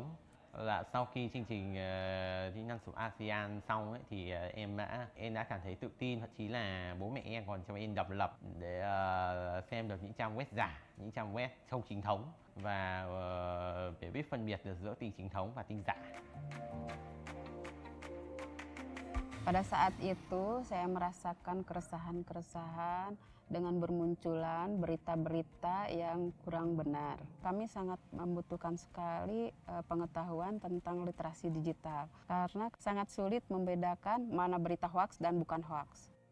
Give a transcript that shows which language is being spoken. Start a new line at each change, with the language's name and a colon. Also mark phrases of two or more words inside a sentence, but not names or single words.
Vietnamese: Là sau khi chương trình kỹ năng số ASEAN xong ấy, thì em đã cảm thấy tự tin, thậm chí là bố mẹ em còn cho em độc lập để xem được những trang web giả, những trang web không chính thống, và để biết phân biệt được giữa tin chính thống và tin giả.
Indonesian: Pada saat itu saya merasakan keresahan-keresahan dengan bermunculan berita-berita yang kurang benar. Kami sangat membutuhkan sekali pengetahuan tentang literasi digital karena sangat sulit membedakan mana berita hoaks dan bukan hoaks.